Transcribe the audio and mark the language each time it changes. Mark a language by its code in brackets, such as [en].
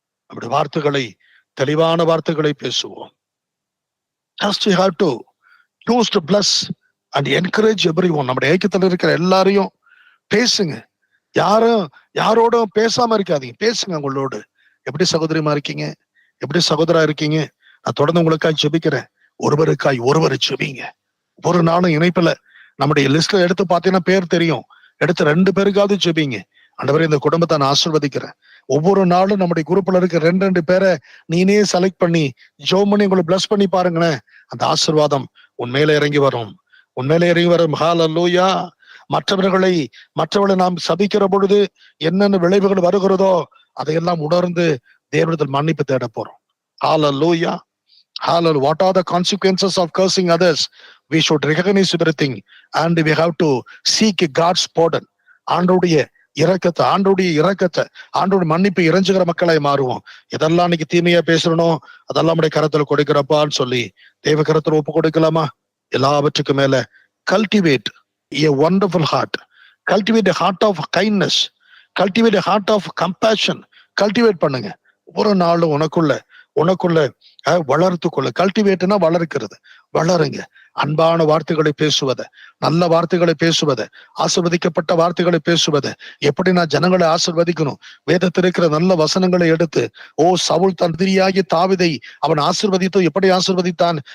[ta] நம்முடைய வார்த்தைகளை, தெளிவான வார்த்தைகளை பேசுவோம். [en] Just you have to choose to bless and encourage everyone. [ta] நம்முடைய ஐக்கியத்தில் இருக்கிற எல்லாரையும் பேசுங்க. யாரோடும் பேசாம இருக்காதீங்க, பேசுங்க. உங்களோடு எப்படி சகோதரிமா இருக்கீங்க, எப்படி சகோதரா இருக்கீங்க? நான் தொடர்ந்து உங்களுக்காக ஜெபிக்கிறேன். ஒருவருக்காய் ஒருவர் ஜெபிங்க. ஒரு நாளும் இணைப்புல நம்முடைய லிஸ்ட்ல எடுத்து பார்த்தீங்கன்னா பேர் தெரியும், எடுத்து 2 பேருக்காவது ஜெபிங்க. ஆண்டவரே, இந்த குடும்பத்தை நான் ஆசீர்வதிக்கிறேன். ஒவ்வொரு நாளும் நம்முடைய குரூப்ல இருக்க 2 பேரை நீனே செலக்ட் பண்ணி ஜெபம் பண்ணி உங்களை பிளஸ் பண்ணி பாருங்களேன். அந்த ஆசீர்வாதம் உண்மையில இறங்கி வரும், உண்மையில இறங்கி வரும். ஹல்லேலூயா. மற்றவர்களை நாம் சபிக்கிற பொழுது என்னென்ன விளைவுகள் வருகிறதோ அதையெல்லாம் உணர்ந்து தேவனிடத்தில் மன்னிப்பு தேட போறோம். ஹல்லேலூயா, hallelujah. [en] What are the consequences of cursing others? We should recognize everything and we have to seek God's pardon. [ta] ஆண்டவருடைய இரக்கத்தை, ஆண்டவருடைய மன்னிப்பு இறைஞ்சுகிற மக்களாய் மாறுவோம். எதெல்லாம் இன்னைக்கு தீமையா பேசணும் அதெல்லாம் நம்முடைய கரத்துல கொடுக்கிறப்பான்னு சொல்லி தேவ கரத்துல ஒப்பு கொடுக்கலாமா? எல்லாவற்றுக்கும் மேல [en] cultivate a wonderful heart. Cultivate a heart of kindness. Cultivate a heart of compassion. [ta] Cultivate பண்ணுங்க. ஒரு நாள் உனக்குள்ள வளர்த்துக்கொள்ள. கல்டிவேட்னா வளர்க்கிறது. வளருங்க. அன்பான வார்த்தைகளை பேசுவத, நல்ல வார்த்தைகளை பேசுவத, ஆசீர்வதிக்கப்பட்ட வார்த்தைகளை பேசுவத, எப்படி நான் ஜனங்களை ஆசீர்வதிக்கணும், வேதத்தில் இருக்கிற நல்ல வசனங்களை எடுத்து, சவுல் தன் எதிரியாகிய தாவீதை அவன் ஆசீர்வதித்தோ எப்படி ஆசீர்வதித்தான்?